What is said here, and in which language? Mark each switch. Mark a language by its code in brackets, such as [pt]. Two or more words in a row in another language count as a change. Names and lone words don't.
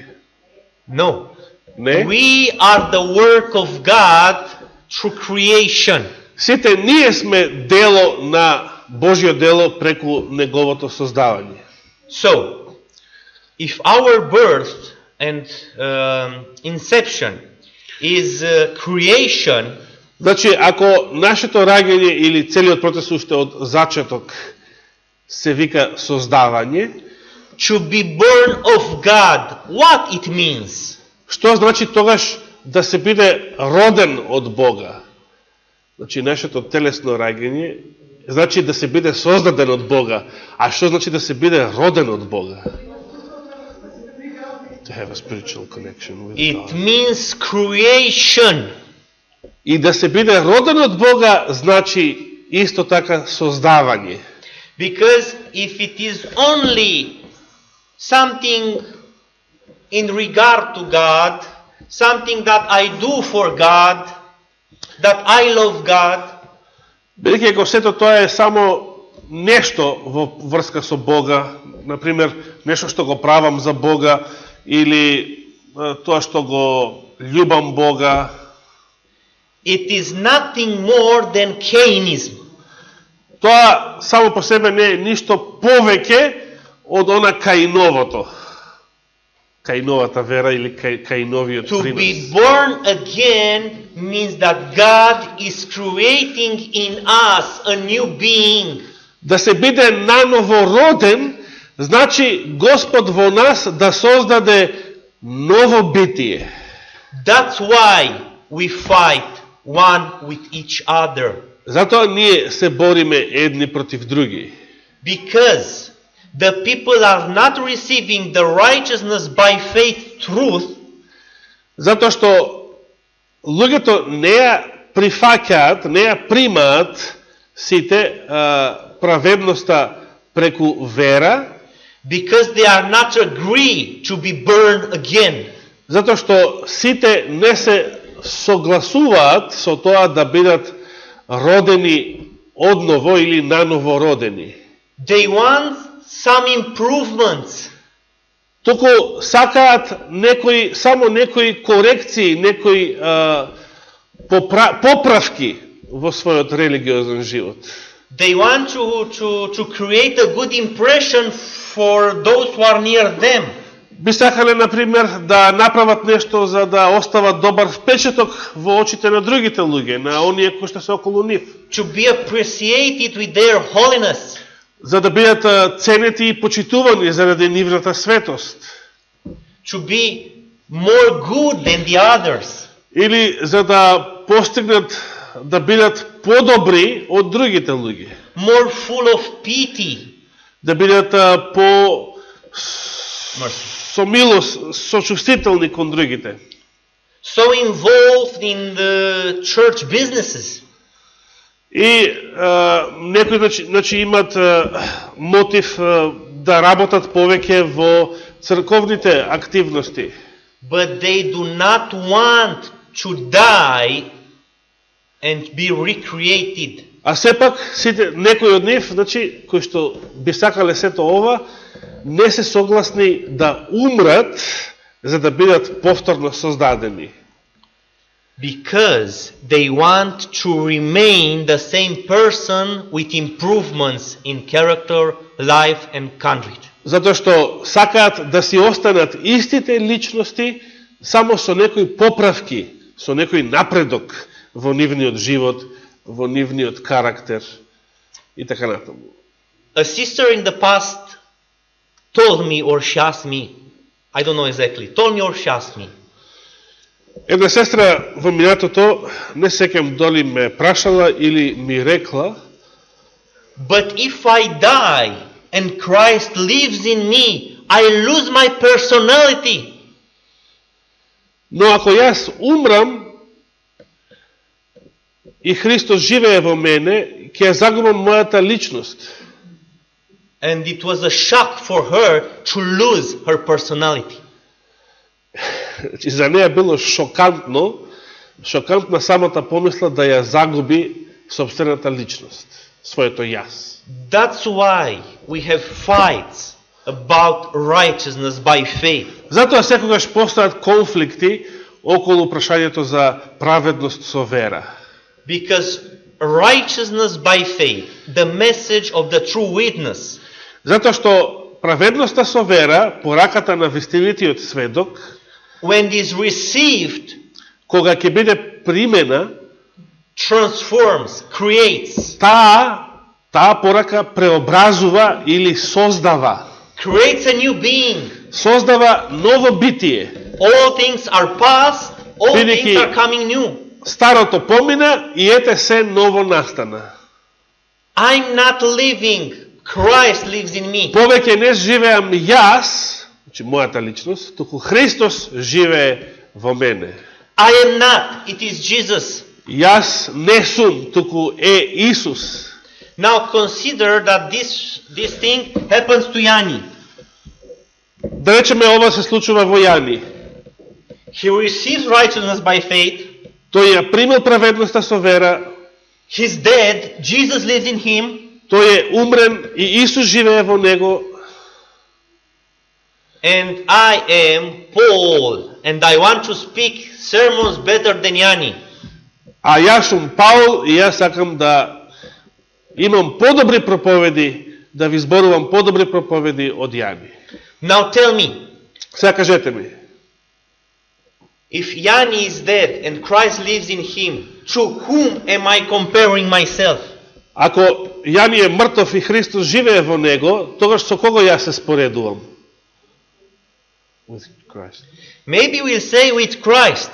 [en] No. [mk] Не. [en] We are the work of God through creation. [mk] Сите ние сме дело на Божјо дело преку неговото создавање. [en] So, if our birth and inception is creation, [mk] Значи, ако нашето раѓање или целиот процес уште од зачеток се вика создавање, [en] to be born of God, what it means? [mk] што значи тогаш да се биде роден од Бога? Значи, нашето телесно раѓање значи да се биде создаден од Бога. А што значи да се биде роден од Бога? [en] To have a spiritual connection with It God. means creation. [mk] И да се биде роден од Бога значи исто така создавање. [en] Because if it is only something in regard to God, something that I do for God, that I love God, [mk] Бидејќи ако сето тоа е само нешто во врска со Бога, например, нешто што го правам за Бога, или тоа што го љубам Бога, [en] it is nothing more than Cainism. [mk] тоа само по себе не е ништо повеќе од она Каиновото. кај новата вера или кај новиот [en] To [mk] принос. [en] be born again means that God is creating in us a new being. [mk] Да се биде наново роден, значи Господ во нас да создаде ново битие. [en] That's why we fight one with each other. [mk] Затоа ние се бориме едни против други. [en] Because the people are not receiving the righteousness by faith truth, [mk] Затоа што луѓето не ја прифаќаат, не ја примаат сите праведноста преку вера, [en] because they are not agreed to be burned again. [mk] затоа што сите не се согласуваат со тоа да бидат родени одново или наново родени. [en] They want some improvements. [mk] Туку сакаат само некои корекции, некои поправки во својот религиозен живот. [en] They want to create a good impression for those who are near them. [mk] Би сакале, например, да направат нешто за да остават добар впечаток во очите на другите луѓе, на оние кои што се околу нив. [en] To be appreciated with their holiness. [mk] За да бидат ценети и почитувани заради нивната светост. [en] To be more good than the others. [mk] Или за да постигнат да бидат подобри од другите луѓе. [en] More full of pity. [mk] Да бидат со милост, сочувствителни кон другите. [en] So involved in the church businesses. [mk] И некои значи имат мотив да работат повеќе во црковните активности. [en] But they do not want to die and be recreated. [mk] А сепак сите некои од нив, значи кои што би сакале сето ова, не се согласни да умрат за да бидат повторно создадени. [en] Because they want to remain the same person with improvements in character, life and conduct. [mk] Затоа што сакаат да си останат истите личности, само со некои поправки, со некој напредок во нивниот живот, во нивниот карактер и така натаму. [en] A sister in the past told me, or she asked me, I don't know exactly, told me or she asked me, [mk] Една сестра во минатото, не сеќам дали ме прашала или ми рекла, [en] but if I die and Christ lives in me, I lose my personality. [mk] но ако јас умрам и Христос живее во мене, ќе ја загубам мојата личност. [en] And it was a shock for her to lose her personality. [mk] И за неја било шокантна самата помисла да ја загуби собствената личност, своето јас. [en] That's why we have fights about righteousness by faith. [mk] Затоа секогаш постојат конфликти околу прашањето за праведност со вера. [en] Because righteousness by faith, the message of the true witness, [mk] Затоа што праведноста со вера, пораката на вистинитиот сведок, [en] when it is received, [mk] кога ќе биде примена, [en] transforms, creates. [mk] таа порака преобразува или создава. [en] Creates a new being. [mk] Создава ново битие. [en] All things are past, all [mk] Бидејќи [en] things are coming new. [mk] Старото помина и ете се ново настана. [en] I'm not living, Christ lives in me. [mk] Повеќе не живеам јас, значи мојата личност, туку Христос живее во мене. [en] I am not, it is Jesus. [mk] Јас не сум, туку е Исус. [en] Now consider that this thing happens to Yanni. [mk] Да речеме ова се случува во Јани. [en] He receives righteousness by faith. [mk] Тој ја примил праведноста со вера, [en] He's dead, Jesus lives in him. [mk] тој е умрен и Исус живее во него. [en] And I am Paul, and I want to speak sermons better than Yanni. [mk] А јас сум Паул и јас сакам да имам подобри проповеди, да ви зборувам подобри проповеди од Јани. [en] Now tell me, [mk] Сега кажете ми, [en] If Yanni is dead and Christ lives in him, to whom am I comparing myself? [mk] ако Јани е мртов и Христос живее во него, тогаш со кого јас се споредувам? [en] With Christ. Maybe we'll say with Christ,